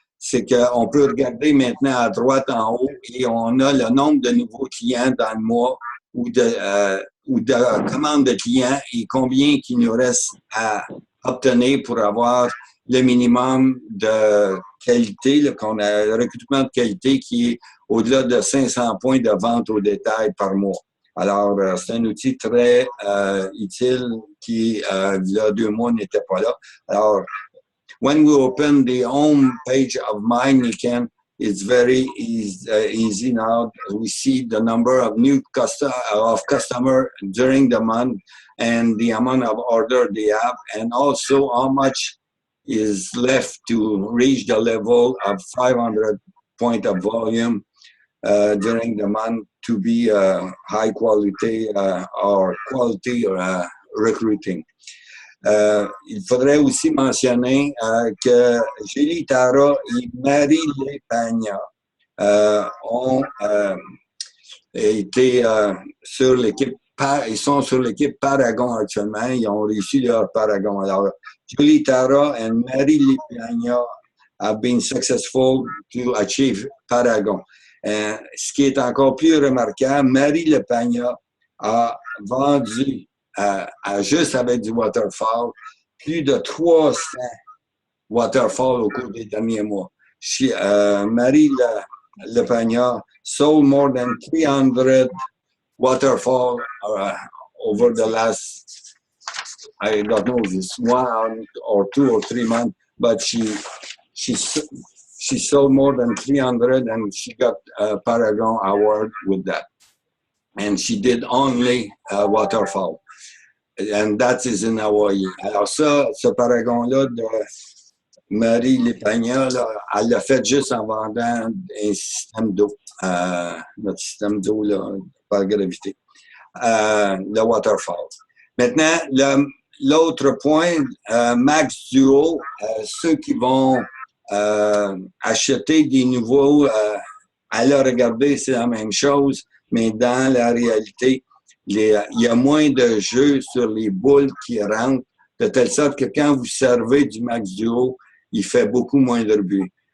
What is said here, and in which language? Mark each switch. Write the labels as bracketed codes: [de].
[fr] c'est qu'on peut regarder maintenant à droite en haut et on a le nombre de nouveaux clients dans le mois ou de commandes de clients et combien qu'il nous reste à obtenir pour avoir le minimum de qualité, le recrutement de qualité qui est au-delà de 500 points de vente au détail par mois. Alors, c'est un outil très utile qui, il y a 2 mois, n'était pas là. [en] Alors, when we open the home page of MyNiken, it's very easy now. We see the number of new customer during the month and the amount of order they have, and also how much is left to reach the level of 500 point of volume during the month to be high quality or quality recruiting. [fr] Il faudrait aussi mentionner que Julie Tara et Marie Lepagna ont été sur l'équipe, ils sont sur l'équipe Paragon actuellement, ils ont réussi leur Paragon. [en] Alors, Julie Tara and Marie Lepagna have been successful to achieve Paragon. [fr] Ce qui est encore plus remarquable, Marie Lepagna a vendu juste avec du waterfall, plus de 300 waterfall au cours des derniers mois. [en] Marie Lepagna sold more than 300 waterfall over the last, I don't know if it's 1 or 2 or 3 months, but she sold more than 300 and she got a Paragon Award with that. And she did only waterfall. And that is in Hawaii. [fr] Alors ça, ce paragon-là de Marie Lepagna, elle l'a fait juste en vendant un système d'eau, notre système d'eau par gravité, le waterfall. Maintenant, l'autre point, Max Duo, ceux qui vont acheter des nouveaux, aller regarder, c'est la même chose, mais dans la réalité, il y a moins de jeux sur les boules qui rentrent, de telle sorte que quand vous servez du Max Duo, il fait beaucoup moins de buts.